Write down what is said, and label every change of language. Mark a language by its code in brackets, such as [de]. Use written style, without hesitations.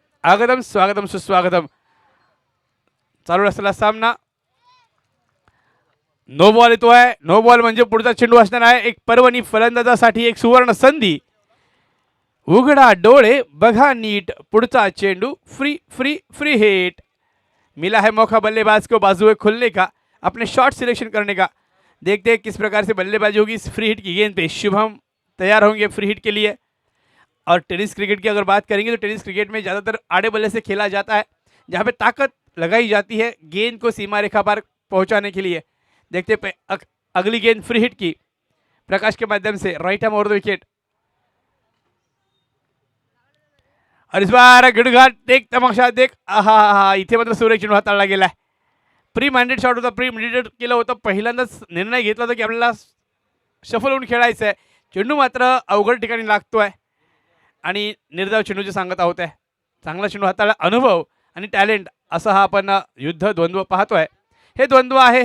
[mr] आगतम स्वागतम सुस्वागतम. चालू असलेला सामना नो बॉल येतोय. नो बॉल म्हणजे पुढचा चेंडू असणार आहे. एक परवणी फलंदाजासाठी एक सुवर्ण संधी. उघडा डोळे बघा नीट पुढचा चेंडू. [en] Free free free hit. [hi] मिला है मौका बल्लेबाज को बाजुए खुलने का, अपने शॉट सिलेक्शन करने का. देखते हैं किस प्रकार से बल्लेबाजी होगी इस फ्री हिट की गेंद पे. शुभम तैयार होंगे फ्री हिट के लिए. और टेनिस क्रिकेट की अगर बात करेंगे तो टेनिस क्रिकेट में ज़्यादातर आड़े बल्ले से खेला जाता है जहाँ पे ताकत लगाई जाती है गेंद को सीमा रेखा पार पहुँचाने के लिए. देखते अगली गेंद फ्री हिट की प्रकाश के माध्यम से. [en] Right arm over the wicket. [hi] और इस बार गिड़घाट देख तमाशा देख. [mr] आहा इथे मात्र सुरेख चेंडू हाताळला गेलाय. प्री माइंडेड शॉट होता. प्री मेडिटेड केलं होतं. पहिल्यांदाच निर्णय घेतला होता की आपल्याला शफल होऊन खेळायचं आहे. चेंडू मात्र अवघड ठिकाणी लागतोय आणि निर्धाव चेंडूची सांगत आहोत आहे. चांगला चेंडू हाताळला. अनुभव आणि टॅलेंट असं हा आपण युद्ध द्वंद्व पाहतोय. हे द्वंद्व आहे.